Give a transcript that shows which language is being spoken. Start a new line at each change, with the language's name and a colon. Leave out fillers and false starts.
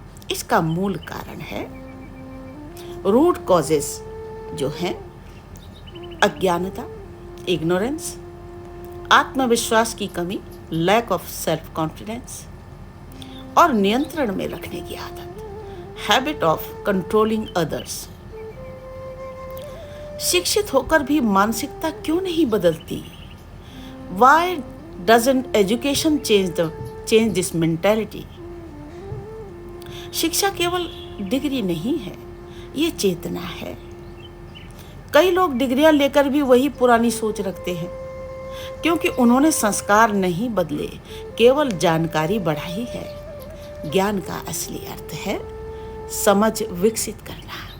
Hindi: इसका मूल कारण है रूट कॉजेस, जो हैं अज्ञानता, इग्नोरेंस, आत्मविश्वास की कमी,
English: lack of self confidence
Hindi: और नियंत्रण में रखने की आदत,
English: Habit of controlling others.
Hindi: शिक्षित होकर भी मानसिकता क्यों नहीं बदलती?
English: Why doesn't education change this mentality?
Hindi: शिक्षा केवल डिग्री नहीं है, ये चेतना है। कई लोग डिग्रियां लेकर भी वही पुरानी सोच रखते हैं, क्योंकि उन्होंने संस्कार नहीं बदले, केवल जानकारी बढ़ाई है। ज्ञान का असली अर्थ है समझ विकसित करना।